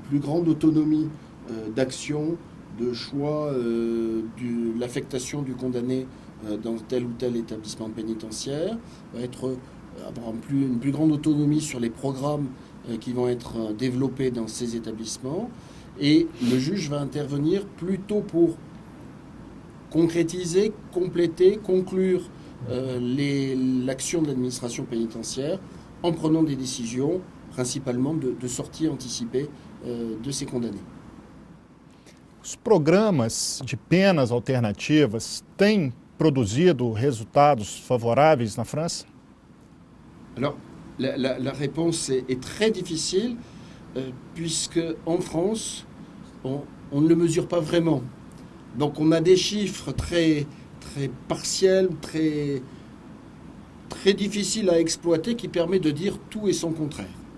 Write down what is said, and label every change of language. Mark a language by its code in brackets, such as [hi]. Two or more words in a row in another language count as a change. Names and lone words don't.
[fr] plus grande autonomie d'action, de choix, de l'affectation du condamné dans tel ou tel établissement pénitentiaire, va avoir une plus grande autonomie sur les programmes qui vont être développés dans ces établissements, et le juge va intervenir plutôt pour concrétiser, compléter, conclure l'action de l'administration pénitentiaire en prenant des décisions, principalement de sortie anticipée de ces condamnés. [pt] Os programas de penas alternativas têm produzido resultados favoráveis na França? [fr] Alors, la réponse est très difficile, puisque en France, on ne le mesure pas vraiment. Donc on a des chiffres très, très partiels, très, très difficiles à exploiter, qui permettent de dire tout et son contraire.